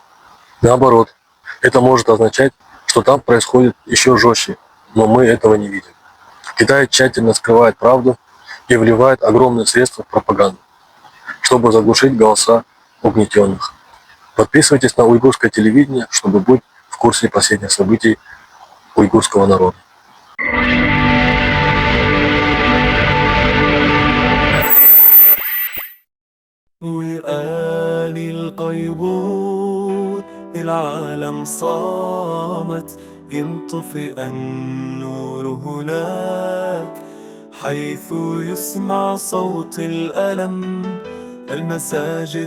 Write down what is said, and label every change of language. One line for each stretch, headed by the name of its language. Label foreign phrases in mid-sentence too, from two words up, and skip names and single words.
Russian: Наоборот, это может означать, что там происходит еще жестче, но мы этого не видим. Китай тщательно скрывает правду и вливает огромные средства в пропаганду, чтобы заглушить голоса угнетенных. Подписывайтесь на уйгурское телевидение, чтобы быть в курсе последних событий уйгурского народа.
Arabic: العالم صامت ينطفئ النور هناك حيث يسمع صوت الألم المساجد